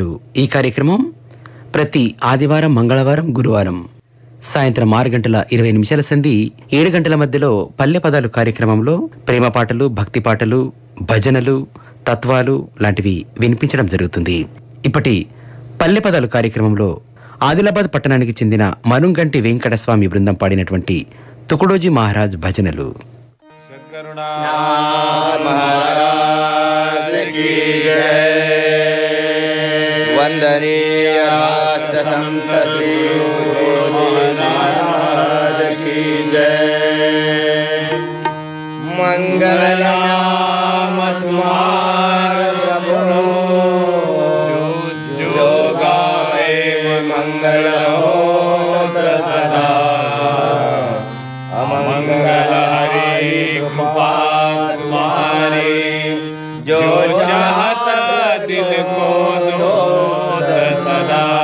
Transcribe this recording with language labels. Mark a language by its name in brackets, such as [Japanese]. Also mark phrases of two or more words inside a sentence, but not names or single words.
[Telugu] ఈ కార్యక్రమం ప్రతి ఆదివారం, మంగళవారం, గురువారం సాయంత్రం 6 గంటల 20 నిమిషాల సంధి 7 గంటల మధ్యలో పల్లె పదాలు కార్యక్రమంలో ప్రేమ పాటలు, భక్తి పాటలు, భజనలు, తత్వాలు లాంటివి వినిపించడం జరుగుతుంది. ఇప్పటి పల్లె పదాలు కార్యక్రమంలో ఆదిలాబాద్ పట్టణానికి చెందిన మనుంగంటి వెంకటస్వామి బృందం పాడినటువంటి తుకుడోజీ మహారాజ్ భజనలు. [Hindi] महाराज की जय। वंदनीय राष्ट्र संत श्री महाराज की जय। मंगलनाम तुम्हारा प्रभु, जो गावे मंगल होत सदा। अमंगल हरि कृपा तुम्हारी, जो चाहत दिल को दोद सदा।